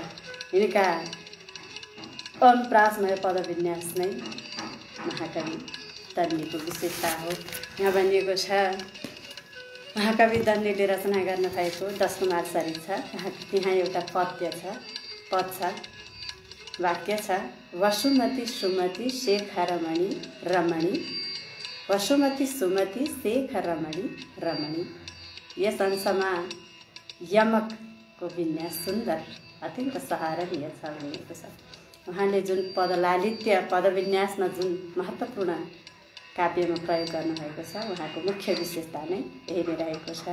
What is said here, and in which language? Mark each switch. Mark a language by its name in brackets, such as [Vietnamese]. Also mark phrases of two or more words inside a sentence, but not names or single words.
[Nepali] यिनका अनुप्रासमय पदविन्यास नै महाकवि दण्डीको विशेषता हो। यहाँ भनिएको छ महाकवि दण्डीले रचना गर्नुभएको 10 कुमार चरित छ। त्यहाँ एउटा पद छ, वाक्य छ, [Sanskrit] वसुमती सुमति शेखरमणि रमणी, वसुमती सुमति शेखरमणि रमणी। [Nepali] यस अंशमा यमकको विन्यास सुन्दर, अत्यन्त सराहनीय छ भनिएको छ। उहाँले जुन पदलालित्य पदविन्यासमा जुन महत्त्वपूर्ण काव्यमा प्रयोग गर्नुभएको छ, उहाँको मुख्य विशेषता नै यही नै रहेको छ।